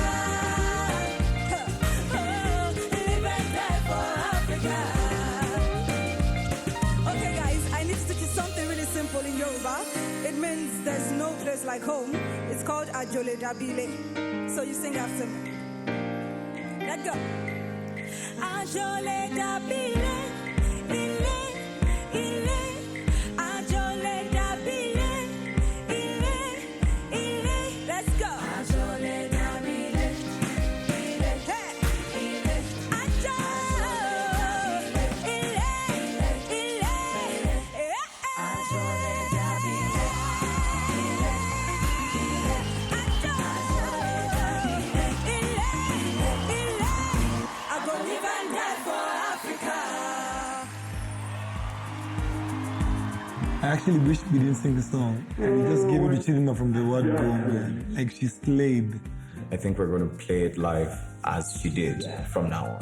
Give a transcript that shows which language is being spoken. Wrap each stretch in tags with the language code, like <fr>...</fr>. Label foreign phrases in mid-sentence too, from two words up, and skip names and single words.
<en>Oh, live and die for Africa. Okay, guys, I need to teach you something really simple in Yoruba. It means there's no place like home. It's called</en> <yo>Ajole Dabile.</yo> <en>So you sing after me. Let's go.</en> <yo>Ajole Dabile, ile, ile. Ajole Dabile, ile, ile.</yo> <en>Let's go.</en> <yo>Ajole Dabile, ile, hey, ile. Ajole, ile, ile. Ajole Dabile, ile, ile. Ajole, ile, ile.</yo> <en>I go live and die for Africa. I actually wish we didn't sing the song. We just gave it to Chidinma from the word go, man. Like she slayed. I think we're going to play it live as she did from now on.</en>